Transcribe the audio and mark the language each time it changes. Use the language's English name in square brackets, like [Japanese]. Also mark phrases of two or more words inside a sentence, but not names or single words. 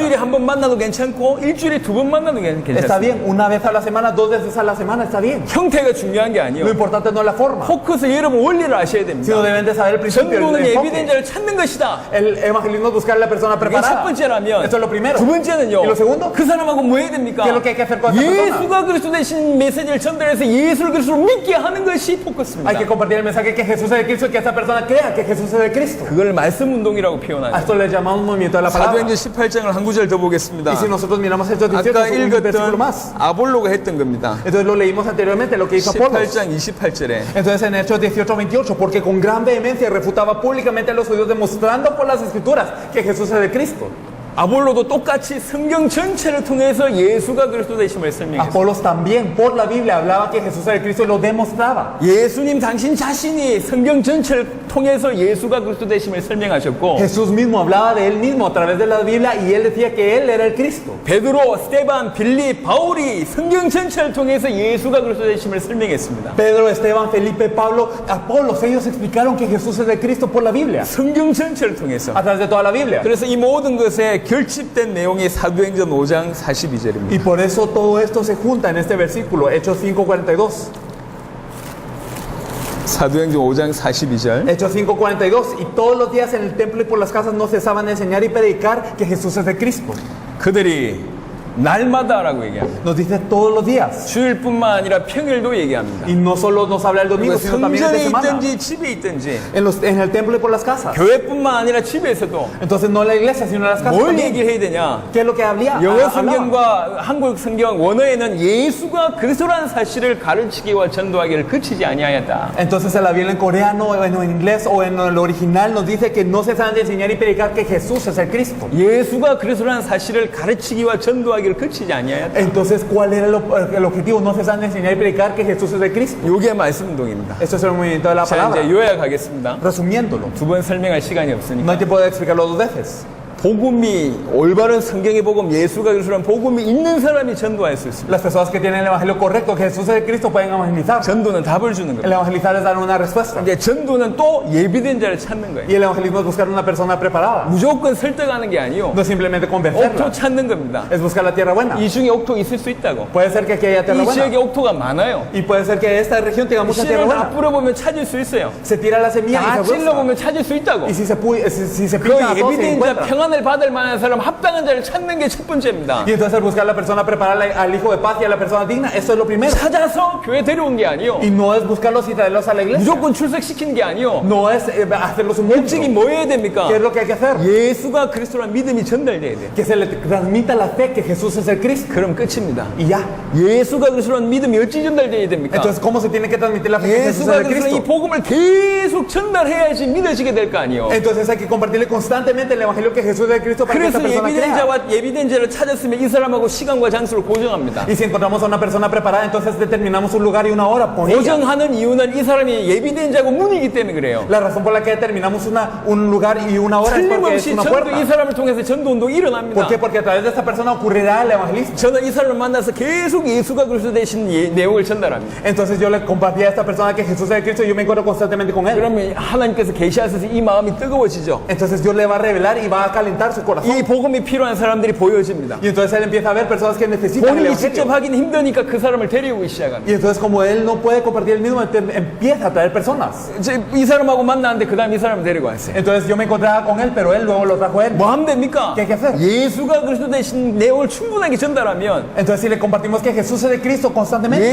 [Korean] 일주일에 한 번 만나도 괜찮고 일주일에 두 번 만나도 [Spanish] Está [Korean] 괜찮습니다. [Spanish] bien, una vez a la semana, 2 veces a la semana, está bien. [Korean] 형태가 중요한 게 [Spanish] Lo [Korean] 아니에요. [Spanish] importante no es la forma, [Korean] 포커스 여러분 원리를 아셔야 [Spanish] sino [Korean] 됩니다. [Spanish] deben de saber el principio, [Korean] 전도는 [Spanish] el enfoque. [Korean] 예비된 자를 찾는 것이다. [Spanish] El evangelismo es buscar a la persona [Korean] 이게 첫 [Spanish] preparada. [Korean] 번째라면 [Spanish] Eso es lo primero. [Korean] 두 번째는요. [Spanish] Y lo segundo, [Korean] 그 사람하고 뭐 해야 됩니까? [Spanish] ¿qué es lo que hay que hacer con esa persona? [Korean] 예수가 그리스도 대신 메시지를 전달해서 예수를 그리스도로 믿게 하는 것이 [Spanish] Hay [Korean] 포커스입니다. [Spanish] que compartir el mensaje que Jesús es de Cristo y que esa persona crea que Jesús es de Cristo. [Korean] 그걸 말씀 운동이라고 [Spanish] A [Korean] 표현하죠. [Spanish] esto le llamamos movimiento de la palabra. [Korean] 사도행전 18장을 한 구절 더 보겠습니다. [Spanish] Y si nosotros miramos Hechos 18, [Korean] 아까 [Spanish] un versículo [Korean] 읽었던 [Spanish] más. [Korean] 아볼로가 했던 겁니다. [Spanish] Entonces lo leímos anteriormente, lo que hizo Apolo. [Korean] 18장 28절에 [Spanish] Entonces en Hechos 18-28, porque con gran vehemencia refutaba públicamente a los judíos demostrando por las escrituras que Jesús es de Cristo. [Korean] 아볼로도 똑같이 성경 전체를 통해서 예수가 그리스도 되심을 설명했어요. [Spanish] Apolos también por la Biblia hablaba que Jesús es de Cristo y lo demostraba. [Korean] 예수님 당신 자신이 성경 전체를 통해서 예수가 그리스도 되심을 설명하셨고 [Spanish] Jesús mismo hablaba de él mismo a través de la Biblia y él decía que él era el Cristo. [Korean] 베드로, 스테반, 빌립, 바울이 성경 전체를 통해서 예수가 그리스도 되심을 설명했습니다. [Spanish] Pedro, Esteban, Felipe, Pablo, Apolos, ellos explicaron que Jesús es de Cristo por la Biblia, [Korean] 성경 전체를 통해서. [Spanish] a través de toda la Biblia. [Korean] 그래서 이 모든 것에 결집된 내용이 사도행전 5장 42절입니다. [Spanish] Y por eso todo esto se junta en este versículo, Hechos 5:42. [Korean] 사도행전 5장 42절. [Spanish] Hechos 5:42. Y todos los días en el templo y por las casas no cesaban de enseñar y predicar que Jesús es de Cristo. [Korean] 그들이 날마다라고 얘기합니다. [Spanish] Nos dice todos los días. [Korean] 주일뿐만 아니라 평일도 얘기합니다. [Spanish] Y no solo nos habla el domingo, [Korean] 그리고 [Spanish] sino también de [Korean] 성전에 [Spanish] semana. [Korean] 있든지 집에 있든지 [Spanish] En el templo y por las casas. [Korean] 교회뿐만 아니라 집에서도 [Spanish] Entonces no en la iglesia, sino en las casas [Korean] 뭘 [Spanish] también. [Korean] 얘기해야 되냐? [Spanish] ¿Qué es lo que hablaba? [Korean] 영어 성경과 한국 성경 원어에는 예수가 그리스도라는 사실을 가르치기와 전도하기를 그치지 아니하였다. [Spanish] Entonces en la Biblia en coreano, o en inglés o en el original nos dice que no cesan de enseñar y predicar que Jesús es el Cristo. [Korean] 예수가 그리스도라는 사실을 가르치기와 전도하기를 그치지 아니하였다. [Spanish] Entonces, ¿cuál era el objetivo? No cesan de enseñar y predicar que Jesús es el Cristo. [Korean] 이게 말씀 운동입니다. [Spanish] Esto es el movimiento de la [Korean] 자, [Spanish] palabra. [Korean] 이제 요약하겠습니다. [Spanish] Resumiéndolo, [Korean] 두 번 설명할 시간이 [Spanish] no [Korean] 없으니까. [Spanish] hay tiempo de explicarlo 2 veces. [Korean] 복음이 올바른 성경의 복음, 예수가 그리스도라는 복음이 있는 사람이 전도할 수 있습니다. [Spanish] Las personas que tienen el evangelio correcto, que Jesús es el Cristo, pueden evangelizar. [Korean] 전도는 답을 주는 [Spanish] El [Korean] 겁니다. [Spanish] evangelizar es dar una respuesta. [Korean] 이제 전도는 또 예비된 자를 찾는 거예요. [Spanish] Y el evangelismo es buscar una persona preparada. [Korean] 무조건 설득하는 게 아니요. [Spanish] No es simplemente [Korean] 옥토 [Spanish] convencerla, [Korean] 찾는 겁니다. [Spanish] es buscar la tierra buena. [Korean] 이 중에 옥토 있을 수 있다고. [Spanish] Puede ser que aquí haya tierra [Korean] 이 지역에 [Spanish] buena. [Korean] 옥토가 많아요. [Spanish] Y puede ser que esta región tenga mucha tierra [Korean] 씨를 다 [Spanish] buena. [Korean] 뿌려보면 찾을 수 있어요. [Spanish] Se tira la semilla [Korean] 다 [Spanish] y se busca. [Korean] 찔러보면 찾을 수 있다고. [Spanish] Y si se [Korean] 그 [Spanish] pica a todos, se [Korean] 예비된 자, [Spanish] encuentra. [Korean] 평안을 받을 만한 사람, 합당한 자를 찾는 게 첫 번째입니다. [Spanish] Y entonces al buscar a la persona preparada, al hijo de paz y a la persona digna, eso es lo primero. [Korean] 찾아서 교회 데려온 게 아니요. [Spanish] Y no es buscarlos y traerlos a la iglesia. [Korean] 무조건 출석시키는 게 아니요. [Spanish] No es hacerlos un [Korean] 목적이 [Spanish] músico. [Korean] 뭐 해야 됩니까? [Spanish] ¿Qué es lo que hay que hacer? [Korean] 예수가 그리스도라는 믿음이 전달돼야 돼. [Spanish] Que se le transmita la fe que Jesús es el Cristo. [Korean] 그럼 끝입니다. [Spanish] Y ya. [Korean] 예수가 그리스도라는 믿음이 어찌 전달돼야 됩니까? [Spanish] Entonces, ¿cómo se tiene que transmitir la fe que Jesús es [Korean] 예수가 [Spanish] el [Korean] 그리스도라는 이 [Spanish] Cristo? [Korean] 복음을 계속 전달해야지 믿어지게 될 거 아니요. [Spanish] Entonces hay que compartirle constantemente el evangelio que Jesús es el Cristo para que esta [Korean] 그래서 [Spanish] persona [Korean] 예비된 [Spanish] crea. [Korean] 자와 예비된 자를 찾았으면 이 사람하고 시간과 장소를 고정합니다. [Spanish] Y si encontramos a una persona preparada, entonces determinamos un lugar y una hora con ella. [Korean] 고정하는 이유는 이 사람이 예비된 자고 문이기 때문에 그래요. [Spanish] La razón por la que determinamos un lugar y una hora es porque es [Korean] 틀림없이 [Spanish] una [Korean] 전도 이 [Spanish] puerta. [Korean] 사람을 통해서 전도 운동이 일어납니다. [Spanish] ¿Por qué? Porque a través de esta persona ocurrirá el evangelismo. [Korean] 저는 이 사람을 만나서 계속 예수가 그리스도 되신 내용을 전달합니다. [Spanish] Entonces yo le compartí a esta persona que Jesús es el Cristo y yo me encuentro constantemente con él. [Korean] 그러면 하나님께서 계시하셔서 이 마음이 뜨거워지죠. [Spanish] Entonces Dios le va a revelar y va a calentar su corazón. [Korean] 이 복음이 필요한 사람들이 보여집니다. [Spanish] Y entonces él empieza a ver personas que necesitan el [Korean] 본인이 직접 [Spanish] evangelio. [Korean] 하긴 힘드니까 그 사람을 데려오기 시작합니다. [Spanish] Y entonces como él no puede compartir el mismo, empieza a traer personas. [Korean] 이 사람하고 만났는데 그 다음 이 사람을 데리고 왔어요. [Spanish] Entonces yo me encontraba con él, pero él luego lo trajo a él. [Korean] 뭐 하면 됩니까? [Spanish] ¿Qué hay que hacer? [Korean] 예수가 그리스도 되신 내용을 충분하게 전달하면 [Spanish] Entonces si le compartimos que Jesús es de Cristo constantemente,